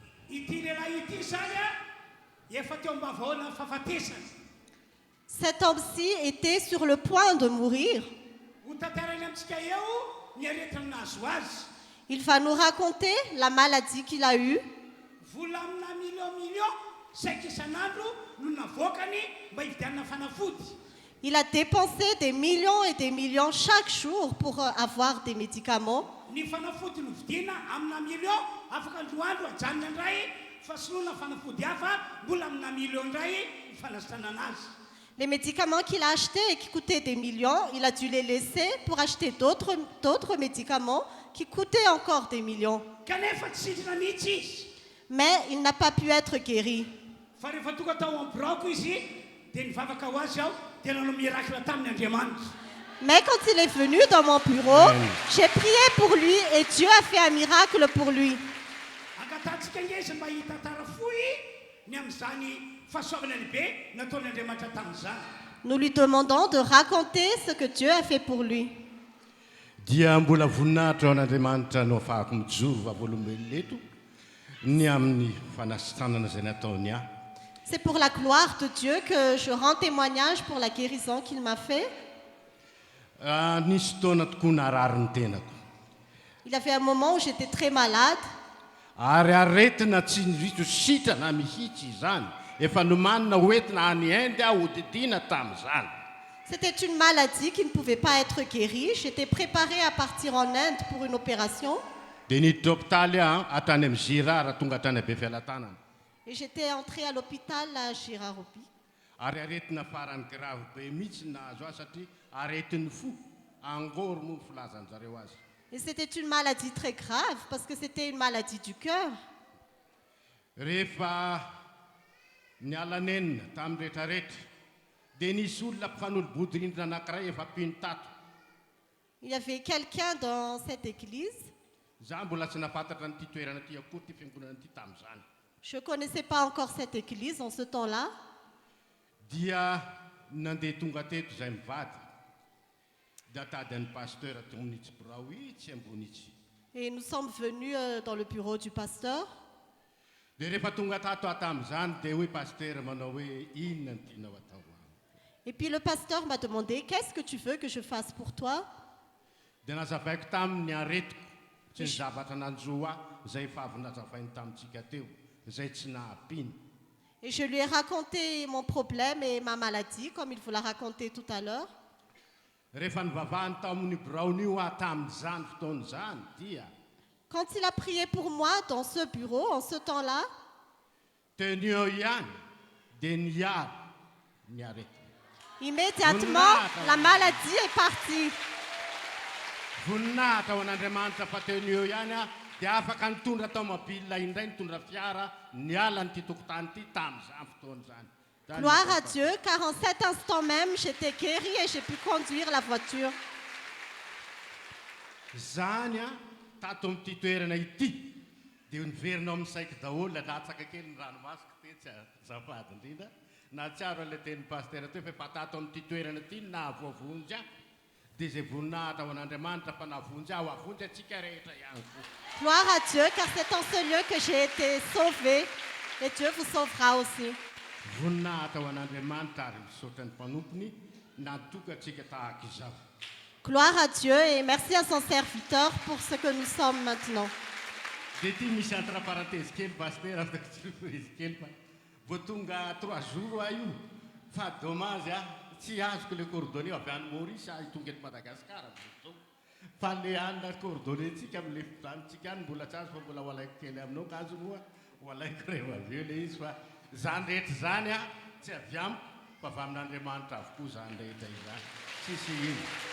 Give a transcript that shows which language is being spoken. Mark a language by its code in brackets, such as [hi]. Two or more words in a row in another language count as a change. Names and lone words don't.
[mg] ity lehilahy ity zany a efa teo ambavahoana fahafatesana. [fr] Cet homme-ci était sur le point de mourir. [mg] Ho tantarany amintsika eo ny aretina nazo azy. [fr] Il va nous raconter la maladie qu'il a eue. [mg] Vola amina million saika isan'andro no navoakany mba hividianana fanafody. [fr] Il a dépensé des millions et des millions chaque jour pour avoir des médicaments. [mg] Ny fanafody no vidiana amina million afaka androandro ajanona indray fa soloana fanafody hafa mbola amina million indray fanasitranana anazy. [fr] Les médicaments qu'il a achetés et qui coûtaient des millions, il a dû les laisser pour acheter d'autres médicaments qui coûtaient encore des millions. [mg] Kanefa tsy sitrana mihitsy izy. [fr] Mais il n'a pas pu être guéri. [mg] Fa rehefa tonga tao amin'ny braoko izy dia nivavaka ho azy aho dia nanao miracle taminy Andriamanitra. [fr] Mais quand il est venu dans mon bureau, j'ai prié pour lui et Dieu a fait un miracle pour lui. [mg] Angatantsika ngezy mba hitantara fohy ny amin'izany fahasoavana lehibe nataon'Andriamanitra tamin'izany. [fr] Nous lui demandons de raconter ce que Dieu a fait pour lui. [mg] Dia mbola voninahitra ao an'Andriamanitra no ahafahako mijoro vavolombelona eto ny amin'ny fanasitranana izay nataony ahy. [fr] C'est pour la gloire de Dieu que je rends témoignage pour la guérison qu'il m'a fait. [mg] Nisy taona tokoa narary ny tenako [fr] Il y avait un moment où j'étais très malade. [mg] ary aretina tsy nirito sitrana mihitsy izany efa nomanina hoentina any Inde aho hodidiana tamin'izany. [fr] C'était une maladie qui ne pouvait pas être guérie. J'étais préparée à partir en Inde pour une opération. [mg] Dia niditra hôpitaly aho atany amin'ny Girard tonga tany Befialatanana [fr] Et j'étais entrée à l'hôpital à Giraropi. [mg] ary aretina farany grave be mihitsy nahazo azy satria aretin'ny fo angoro moa ny filazan'zareo azy. [fr] Et c'était une maladie très grave parce que c'était une maladie du cœur. [mg] Rehefa niala nenina tamin'ny rehetrarehetra dia nisy olona mpifanolo-bodorindrina anankiray efa mpino tato. [fr] Il y avait quelqu'un dans cette église. [mg] Za mbola tsy nafantatra n'ity toerana ity akory ty fiangonana ity tamin'izany. [fr] Je ne connaissais pas encore cette église en ce temps-là. [mg] Dia nandeha tonga teto izay mivady dia tady an'ny pasteur ato amin'itsy birao itsy ambony itsy. [fr] Et nous sommes venus dans le bureau du pasteur. [mg] Dia rehefa tonga tato aho tamin'izany dia hoe pasteur manao hoe inona ny tianao atao amiko. [fr] Et puis le pasteur m'a demandé, qu'est-ce que tu veux que je fasse pour toi? [mg] Dia nazavaiko taminy aretiko tsy ny zavatra nanjo ahy izay efa avy nazavainy tamintsika teo izay tsy nahampiny. [fr] Et je lui ai raconté mon problème et ma maladie, comme il vous l'a raconté tout à l'heure. [mg] Rehefa nivavahany tao amin'ny biraon'io aho tamin'izany fotoan'izany dia [fr] Quand il a prié pour moi dans ce bureau, en ce temps-là, [mg] teny eo ihany dia niary ny aretina. [fr] immédiatement, la maladie est partie. [mg] Voninahitra ao an'Andriamanitra fa teny eo ihany aho dia afaka nitondra tomobila indray nitondra fiara niala n'ity tokotany ity tamin'izany fotoan'izany. [fr] Gloire à Dieu, car en cet instant même, j'étais guérie et j'ai pu conduire la voiture. [mg] Zany a tato amin'ity toerana ity dia niverinao amin'ny saiko daholo latsaka kely ny ranomasika te tsy azafady indrindra na tsiaro an'ilay tenin'ny pasteur teo fa efa tato amin'ity toerana ity nahavoavonjy aho dia izay voninahitra ao an'Andriamanitra fa nahavonjy aho avonjy atsika rehetra ihany koa. [fr] Gloire à Dieu, car c'est en ce lieu que j'ai été sauvée et Dieu vous sauvera aussi. [mg] Voninahitra ao an'Andriamanitra ary misaotra ny mpanompony natoka atsika tahaka izao. [fr] Gloire à Dieu et merci à son serviteur pour ce que nous sommes maintenant. [mg] Dia ty misy [fr] entre parenthèse [mg] kely pasteur afaka surprise kely fa vao tonga 3 jours aho io fa dommage a tsy azoko le coordonnées avy any Maurice aho tonga eto Madagasikara zao fa le anona coordonnées tsika amin'le fitanitsika any mbola tsy azo fa mbola ho alaiko kely aminao ka azo moa ho alaiko rehefa avy eo le izy fa zany rehetra zany a tsy avy amiko fa avy amin'Andriamanitra avokoa zany rehetra izany tsisy ino.